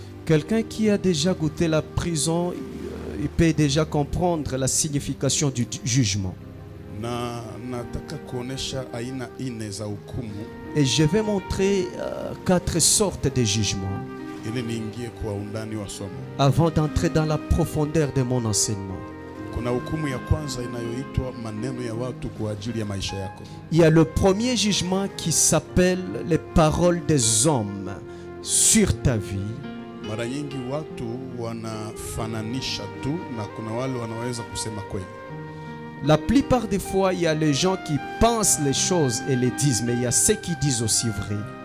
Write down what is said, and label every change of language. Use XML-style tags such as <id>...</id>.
<fr>Quelqu'un qui a déjà goûté la prison, il peut déjà comprendre la signification du jugement.</fr> <sw>Na nataka kuonesha aina ine za hukumu.</sw> <fr>Et je vais montrer 4 sortes de jugements.</fr> <sw>Ili niingie kwa undani wa somo.</sw> <fr>Avant d'entrer dans la profondeur de mon enseignement.</fr> <sw>Kuna hukumu ya kwanza inayoitwa maneno ya watu kwa ajili ya maisha yako.</sw> <fr>Il y a le premier jugement qui s'appelle les paroles des hommes sur ta vie.</fr> <sw>Mara nyingi watu wanafananisha tu na kuna wale wanaweza kusema kweli.</sw> <fr>La plupart des fois, il y a les gens qui pensent les choses et les disent, mais il y a ceux qui disent aussi vrai.</fr>